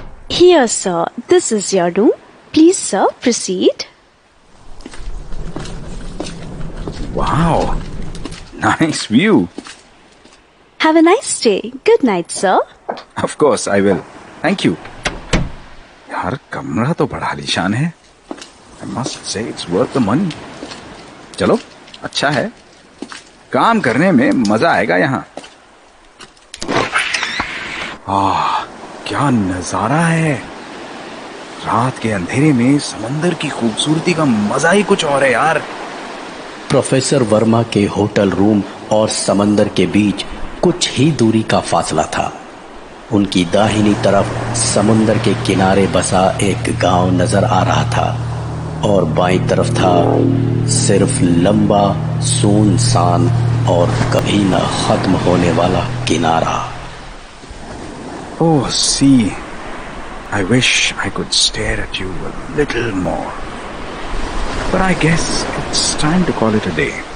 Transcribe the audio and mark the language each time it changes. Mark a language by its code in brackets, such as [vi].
[en] Here, sir. This is your room. Please, sir, proceed. Wow, nice view. Have a nice day. Good night, sir. Of course I will. Thank you. [hi] यार कमरा तो बड़ा आलीशान है। [en] I must say it's worth the money. [hi] चलो अच्छा है, काम करने में मजा आएगा यहाँ। क्या नजारा है। रात के अंधेरे में समंदर की खूबसूरती का मजा ही कुछ और है यार। प्रोफेसर वर्मा के होटल रूम और समंदर के बीच कुछ ही दूरी का फासला था। उनकी दाहिनी तरफ समुंदर के किनारे बसा एक गांव नजर आ रहा था, और बाईं तरफ था सिर्फ लंबा, सुनसान और कभी न खत्म होने वाला किनारा। [en] Oh, see, I wish I could stare at you a little more. But I guess it's time to call it a day.